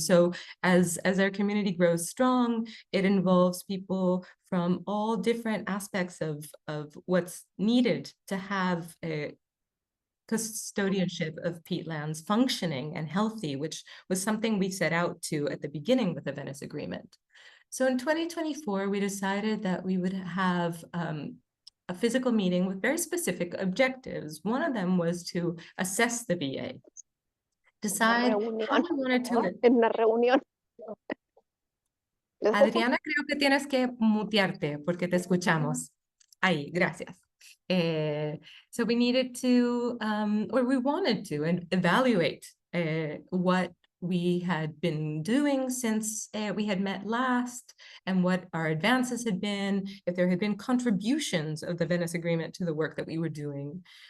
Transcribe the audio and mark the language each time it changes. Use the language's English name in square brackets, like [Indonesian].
[English] So as our community grows strong, it involves people from all different aspects of what's needed to have a custodianship of peatlands functioning and healthy, which was something we set out to at the beginning with the Venice Agreement. So in 2024, we decided that we would have a physical meeting with very specific objectives. One of them was to assess the VA, decide how we wanted to. [Spanish] En una reunión. Adriana, creo que tienes que mutearte porque te escuchamos. Ahí, gracias. [English] So we needed to, or we wanted to, evaluate what we had been doing since we had met last, and what our advances had been, if there had been contributions of the Venice Agreement to the work that we were doing.